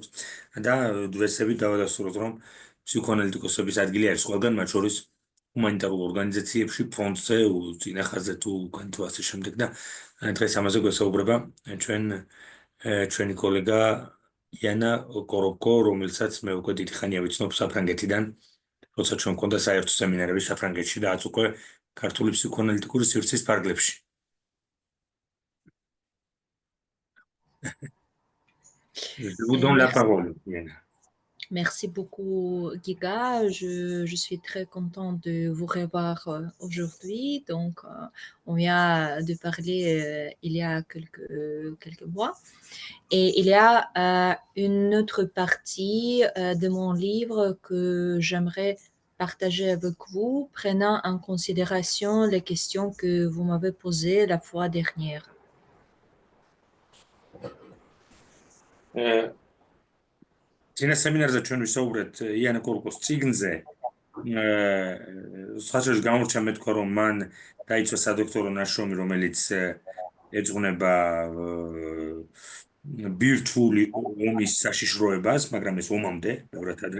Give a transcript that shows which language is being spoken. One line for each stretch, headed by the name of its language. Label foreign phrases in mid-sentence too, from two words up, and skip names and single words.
Georgian: და დღესებით დავადასტუროთ, რომ ფსიქოანალიტიკოსების ადგილი არის ყველგან, მათ შორის ჰუმანიტარულ ორგანიზაციებში, ფრონტზე, წინახაზე თუ უკან თუ ასე შემდეგ და დღეს ამაზე გვესაუბრება ჩვენი კოლეგა იანა კოროკო, რომელსაც მე უკვე დიდი ხანია ვიცნობ საფრანგეთიდან, როცა ჩვენ მქონდა საერთო სემინარები საფრანგეთში და უკვე ქართული ფსიქოანალიტიკური სივრცის ფარგლებში.
French: Je vous donne la parole, Yana. Merci beaucoup, Giga. Je suis très contente de vous revoir aujourd'hui. Donc, on vient de parler il y a quelques mois. Et il y a une autre partie de mon livre que j'aimerais partager avec vous, prenant en considération les questions que vous m'avez posées la fois dernière.
Georgian: წინა სემინარზე ჩვენ ვისაუბრეთ იანა კოროკოს წიგნზე. სხვათა გამორჩა მე თქვა, რომ მან დაიცვა სადოქტორო ნაშრომი, რომელიც ეძღვნება ბირთვული ომის საშიშროებას, მაგრამ ეს ომამდე, ბევრად ადრე.